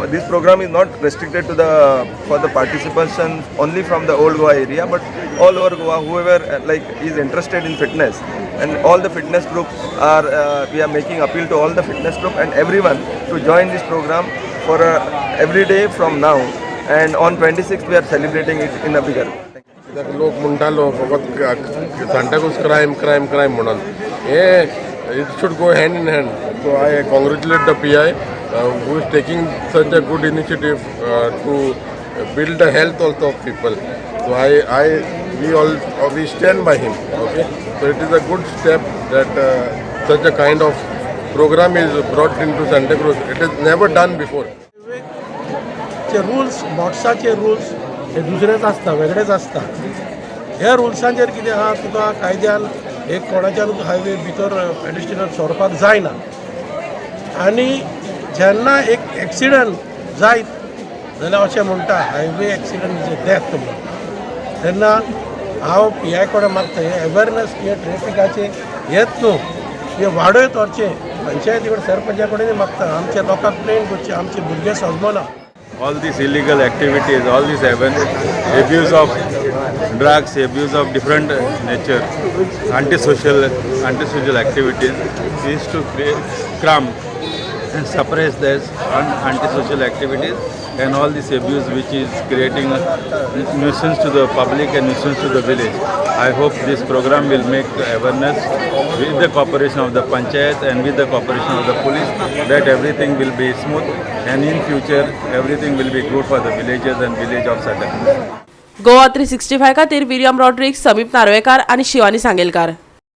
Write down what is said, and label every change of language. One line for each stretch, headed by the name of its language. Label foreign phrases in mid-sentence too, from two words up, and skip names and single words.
English: This program is not restricted to for the participation only from the Old Goa area, but all over Goa, whoever is interested in fitness, and all the fitness groups we are making appeal to all the fitness group and everyone to join this program for every day from now. And on 26th we are celebrating it in a bigger way.
Konkani: लोक म्हणटालो फकत सांताक्रूज क्रायम म्हणून
English: it should go hand in hand. So I congratulate the PI who is taking such a good initiative to build the health also of people. So we stand by him. Okay, so it is a good step that such a kind of program is brought into Santa Cruz. It is never done before.
Konkani: रूल्स बॉक्साचे रूल्स हे दुसरेच आसता, वेगळेच आसता। ह्या रुल्सांचेर कितें आहा, तुका कायद्यान एक कोणाच्यानूच हायवे भितर पेडेस्ट्रियन सोरपाक जायना। आनी जेन्ना एक एक्सिडंट जायत जाल्यार अशें म्हणटा
English: highway accident is a death
Konkani: म्हणून, तेन्ना हांव PI कडेन मागता हे अवेरनेस हे ट्रॅफिकाचे हेच न्हू, हे वाडयत व्हरचें। पंचायती कडेन सरपंचा कडेन मागता आमच्या लोकांक ट्रेन करचे, आमचे भुरगे सजमना।
English: All these illegal activities, all this abuse of drugs, abuse of different nature, antisocial activities is to cram and suppress this antisocial activities and all this abuse which is creating a nuisance to the public and nuisance to the village. I hope this program will make awareness with the cooperation of the panchayat and with the cooperation of the police, that everything will be smooth, and in future everything will be good for the villages and village of Santa Cruz.
Konkani: GOA365 खातीर विलियम रॉड्रिक्स, समीप नार्वेकार आनी शिवानी सांगेलकार।